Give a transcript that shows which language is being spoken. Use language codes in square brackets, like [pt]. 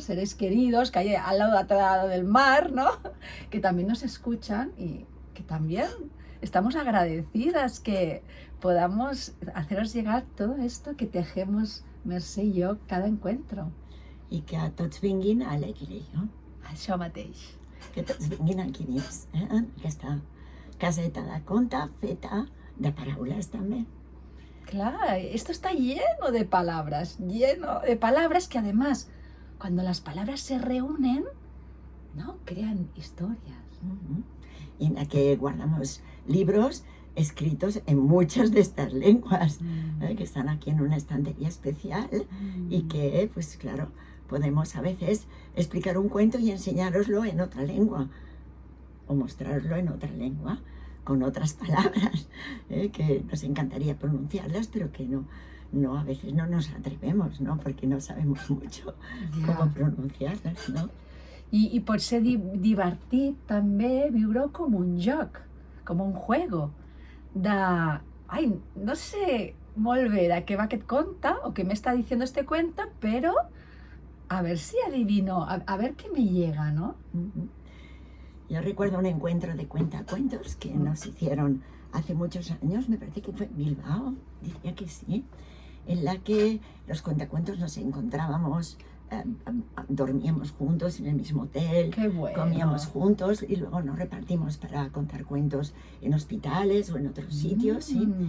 [es] Seres queridos que hay al lado, otro lado del mar, ¿no? Que también nos escuchan y que también estamos agradecidas que podamos haceros llegar todo esto que tejemos [ca] Mercè i jo [es] cada encuentro. [ca] I que tots vinguin a l'Equilibrio, Això mateix. que tots vinguin aquí dins, en aquesta caseta de conte feta de paraules també. [es] Claro, esto está lleno de palabras que además, cuando las palabras se reúnen, ¿no? Crean historias. Y en la que guardamos libros escritos en muchas de estas lenguas, que están aquí en una estantería especial y que, pues claro, podemos a veces explicar un cuento y enseñároslo en otra lengua o mostraroslo en otra lengua, con otras palabras, que nos encantaría pronunciarlas, pero que no a veces no nos atrevemos, ¿no? Porque no sabemos mucho cómo pronunciarlas, ¿no? [ca] I pot ser divertit també viure-ho com un joc, com un juego, de, ai, no sé molt bé de què va aquest conte o què m'està [es] diciendo este cuento, pero a ver si adivino, a ver qué me llega, [ca] ¿no? [es] Yo recuerdo un encuentro de cuentacuentos que nos hicieron hace muchos años, me parece que fue en Bilbao, diría que sí, en la que los cuentacuentos nos encontrábamos, dormíamos juntos en el mismo hotel, Qué bueno. Comíamos juntos y luego nos repartimos para contar cuentos en hospitales o en otros sitios, ¿sí?